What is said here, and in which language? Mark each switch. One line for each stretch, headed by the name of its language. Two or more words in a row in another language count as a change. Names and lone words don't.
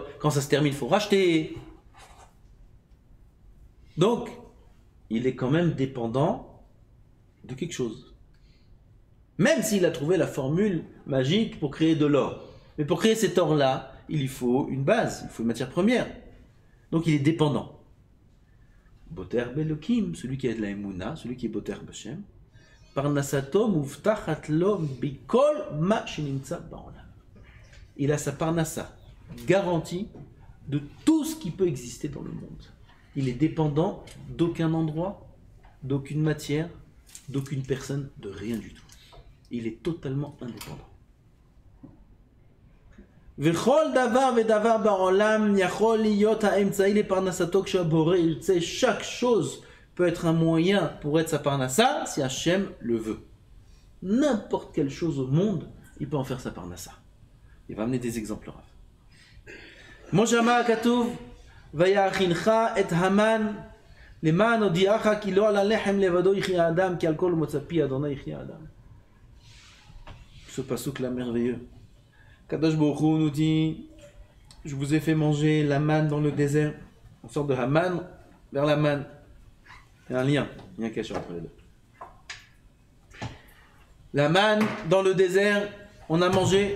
French: Quand ça se termine, il faut racheter. Donc, il est quand même dépendant de quelque chose. Même s'il a trouvé la formule magique pour créer de l'or. Mais pour créer cet or-là, il lui faut une base, il faut une matière première. Donc il est dépendant.
Hebrew: בוטח באלוקים,
French: celui qui a de la Emouna, celui qui est
Hebrew: בוטח בה' פרנסתו מובטחת לו בכל מה שנמצא בעולם.
French: Il a sa Parnassa garantie de tout ce qui peut exister dans le monde. Il est dépendant d'aucun endroit, d'aucune matière, d'aucune personne, de rien du tout. Il est totalement indépendant. Chaque chose peut être un moyen pour être sa parnassa si Hachem le veut. N'importe quelle chose au monde, il peut en faire sa parnassa. Il va amener des exemples.
Hebrew: מה שכתוב. ויאכינך את המן למען הודיעך כי לא על הלחם לבדו יחיה האדם כי על כל מוצא פי אדוני יחיה האדם.
French: Ce passouk là merveilleux.
Hebrew: הקדוש ברוך הוא
French: nous dit, je vous ai fait manger la manne dans le désert. On sort de Haman vers la manne. Il y a un lien, il y a un cachet entre les deux. La manne dans le désert, on a mangé.